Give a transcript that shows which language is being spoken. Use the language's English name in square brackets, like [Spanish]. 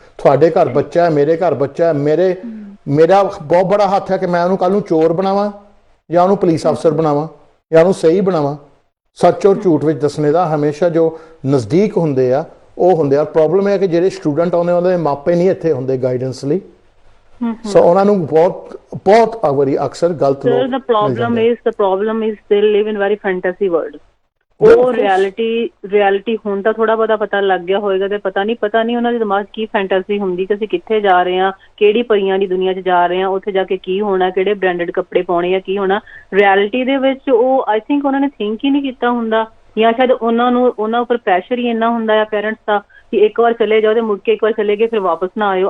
[Punjabi] ਤੁਹਾਡੇ ਘਰ ਬੱਚਾ ਹੈ, ਮੇਰੇ ਘਰ ਬੱਚਾ ਹੈ, ਮੇਰਾ ਬਹੁਤ ਬੜਾ ਹੱਥ ਹੈ ਕਿ ਮੈਂ ਉਹਨੂੰ ਕੱਲ੍ਹ ਨੂੰ ਚੋਰ ਬਣਾਵਾਂ ਜਾਂ ਉਹਨੂੰ ਪੁਲਿਸ ਅਫਸਰ ਬਣਾਵਾਂ ਜਾਂ ਉਹਨੂੰ ਸਹੀ ਬਣਾਵਾਂ। ਸੱਚ ਔਰ ਝੂਠ ਵਿੱਚ ਦੱਸਣੇ ਦਾ ਹਮੇਸ਼ਾ ਜੋ ਨਜ਼ਦੀਕ ਹੁੰਦੇ ਆ ਉਹ ਹੁੰਦੇ ਆ। ਪ੍ਰੋਬਲਮ ਹੈ ਕਿ ਜਿਹੜੇ ਸਟੂਡੈਂਟ ਆਉਂਦੇ ਉਹਦੇ ਮਾਪੇ ਨਹੀਂ ਇੱਥੇ ਹੁੰਦੇ ਗਾਈਡੈਂਸ ਲਈ, ਸੋ ਉਹਨਾਂ ਨੂੰ ਬਹੁਤ ਵਾਰੀ ਅਕਸਰ ਗਲਤ ਲੋਕ। [English] The problem is they live in very fantasy world. [Punjabi] ਉਹ ਰਿਐਲਿਟੀ ਹੁਣ ਤਾਂ ਥੋੜਾ ਬਹੁਤਾ ਪਤਾ ਲੱਗ ਗਿਆ ਹੋਏਗਾ ਤੇ ਪਤਾ ਨਹੀਂ ਉਹਨਾਂ ਦੇ ਦਿਮਾਗ 'ਚ ਕੀ ਫੈਂਟੈਸੀ ਹੁੰਦੀ ਕਿ ਅਸੀਂ ਕਿੱਥੇ ਜਾ ਰਹੇ ਹਾਂ, ਕਿਹੜੀ ਪਰੀਆਂ ਦੀ ਦੁਨੀਆ 'ਚ ਜਾ ਰਹੇ ਹਾਂ, ਉੱਥੇ ਜਾ ਕੇ ਕੀ ਹੋਣਾ, ਕਿਹੜੇ ਬ੍ਰਾਂਡਡ ਕੱਪੜੇ ਪਾਉਣੇ ਆ, ਕੀ ਹੋਣਾ। ਰਿਐਲਿਟੀ ਦੇ ਵਿੱਚ ਉਹ [English] I think [Punjabi] ਉਹਨਾਂ ਨੇ ਥਿੰਕ ਹੀ ਨਹੀਂ ਕੀਤਾ ਹੁੰਦਾ, ਜਾਂ ਸ਼ਾਇਦ ਉਹਨਾਂ ਉੱਪਰ ਪ੍ਰੈਸ਼ਰ ਹੀ ਇੰਨਾ ਹੁੰਦਾ ਆ ਪੇਰੈਂਟਸ ਦਾ ਕਿ ਇੱਕ ਵਾਰ ਚਲੇ ਜਾਓ ਤੇ ਮੁੜ ਕੇ ਇੱਕ ਵਾਰ ਚਲੇ ਗਏ ਫਿਰ ਵਾਪਸ ਨਾ ਆਇਓ।